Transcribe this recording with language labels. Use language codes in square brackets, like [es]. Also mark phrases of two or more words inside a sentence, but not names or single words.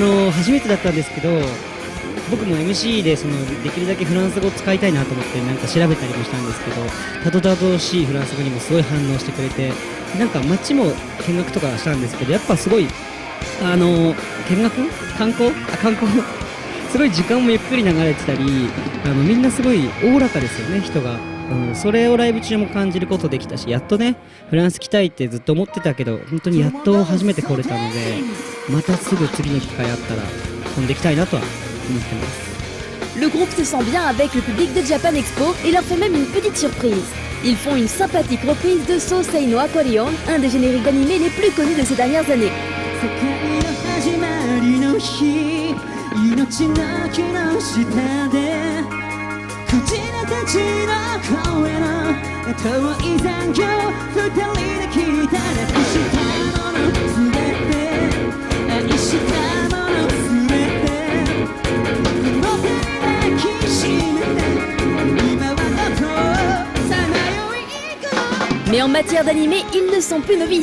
[ja] 初めてだったんですけど、僕も MC でできるだけフランス語を使いたいなと思ってなんか調べたりもしたんですけど、たどたどしいフランス語にもすごい反応してくれて、なんか街も見学とかしたんですけど、やっぱすごい見学観光すごい時間もゆっくり流れてたり、みんなすごいおおらかですよね、人が。それをライブ中も感じることできたし、やっとねフランス来たいってずっと思ってたけど、本当にやっと初めて来れたので、またすぐ次の機会あったら飛んできたいなとは思ってます。 [fr] Le groupe se sent bien avec le public de Japan Expo et leur fait même une petite surprise. Ils font une sympathique reprise de So Sei no Aquarion, un des génériques d'animé les plus connus de ces dernières années. Mais en matière d'animé, ils ne sont plus novices.